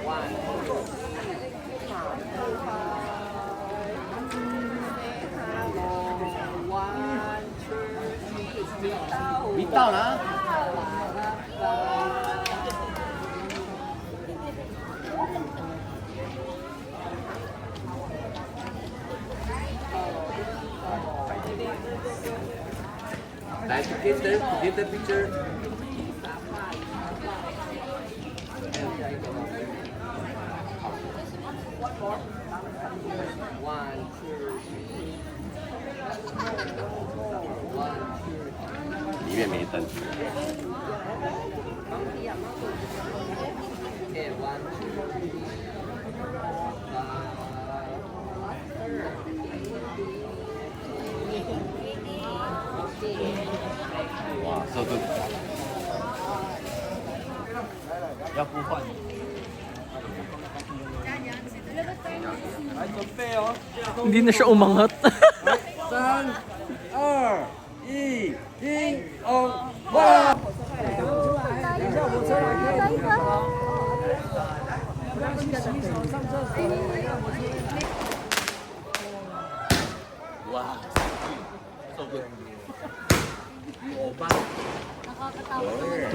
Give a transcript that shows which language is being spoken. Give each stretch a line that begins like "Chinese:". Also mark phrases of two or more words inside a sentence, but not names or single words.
Chinese: 你到了啊。
English: 来 get the picture. One, two, three. One, two.
Chinese: 里面没灯。
English: Okay, one, two, three. Wow, so good.
Chinese: 要不换？
Filipino: Hindi na siya umangat.
Chinese: 3、2、1，停！哦，哇！等一下，火车来可以停了吗？我要去洗手、上厕所。
English: Wow. So good.
Filipino: Nakakatawa.